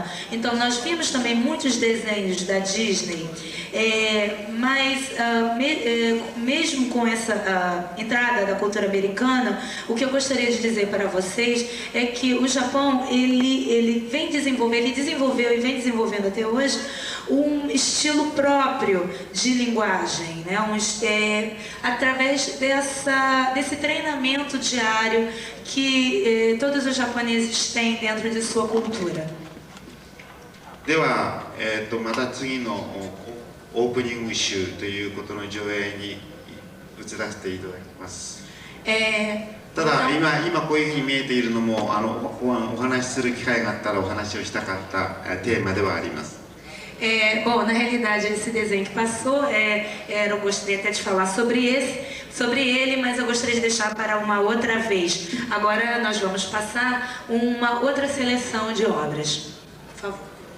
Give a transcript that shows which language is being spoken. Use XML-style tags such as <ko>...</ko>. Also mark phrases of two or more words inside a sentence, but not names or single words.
<pt>Então nós vimos também muitos desenhos da Disney, mas mesmo com essa entrada da cultura americana, o que eu gostaria de dizer para vocês é que o Japão ele desenvolveu e vem desenvolvendo até hoje um estilo próprio de linguagem, né? Através desse treinamento diário que todos os japoneses têm dentro de sua cultura.</pt> <ja>では、また次のオープニング集ということの上映に移らせていただきます。ただ今こういうふうに見えているのもお話しする機会があったらお話をしたかったテーマではあります。</ja> <pt>Bom, na realidade esse desenho que passou, eu gostaria até de falar sobre ele, mas eu gostaria de deixar para uma outra vez. Agora nós vamos passar uma outra seleção de obras. Por favor.</pt>